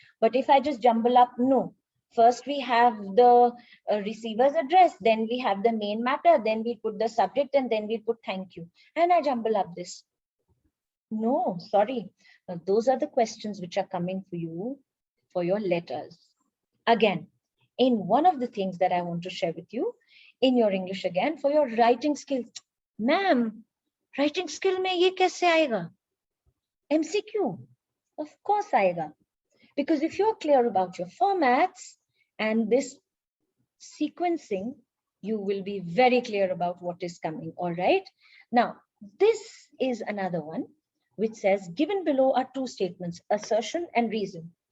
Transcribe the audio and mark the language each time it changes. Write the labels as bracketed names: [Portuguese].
[English] But if I just jumble up, no. First we have the receiver's address, then we have the main matter, then we put the subject, and then we put thank you. And I jumble up this. No, sorry. Those are the questions which are coming for you for your letters. Again, in one of the things that I want to share with you in your English again, for your writing skill. [Hindi] Ma'am, writing skill में ये कैसे आएगा? [English] MCQ, of course आएगा. Because if you're clear about your formats and this sequencing, you will be very clear about what is coming, all right? Now, this is another one which says, given below are 2 statements, assertion and reason.